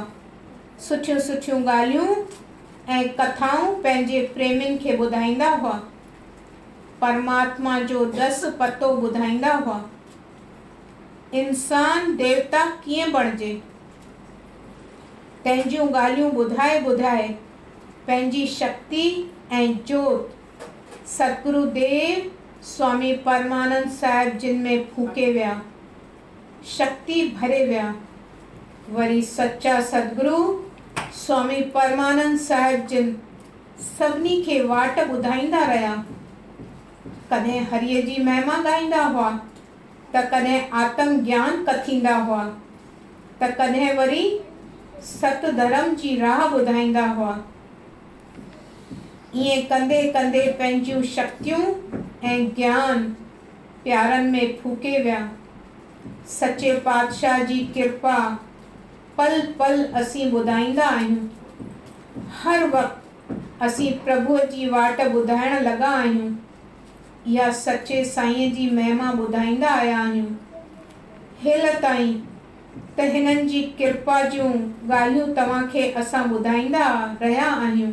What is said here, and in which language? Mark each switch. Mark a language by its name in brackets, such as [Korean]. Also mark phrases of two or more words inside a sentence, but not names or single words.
[Sindhi] सुठियूं सुठियूं ॻाल्हियूं ऐं कथाऊं पंहिंजे प्रेमियुनि खे ॿुधाईंदा हुआ। परमात्मा जो दस पतो ॿुधाईंदा हुआ। इंसान देवता कीअं बणिजे, तंहिंजियूं ॻाल्हियूं ॿुधाए ॿुधाए पंहिंजी शक्ति ऐं जोत सतगुरुदेव स्वामी परमानंद साहिब जिन में फूके विया, शक्ति भरे विया। वरी सच्चा सतगुरु स्वामी परमानंद साहिब जिन सभिनी खे वाट ॿुधाईंदा रहिया। कॾहिं हरिअ जी महिमा ॻाईंदा हुआ, त कॾहिं आत्म ज्ञान कथींदा हुआ, त कॾहिं वरी सत धर्म जी राह ॿुधाईंदा हुआ। ईअं कंदे कंदे पंहिंजियूं शक्तियूं ऐं ज्ञान प्यारनि में फूके विया। सच्चे पातशाह जी कृपा पल पल असीं ॿुधाईंदा आहियूं। हर वक़्तु असीं प्रभुअ जी वाट ॿुधाइण लॻा आहियूं। या सच्चे साईं जी महिमा ॿुधाईंदा आया आहियूं। हेल ताईं त हिननि जी कृपा जूं ॻाल्हियूं तव्हांखे असां ॿुधाईंदा रहिया आहियूं।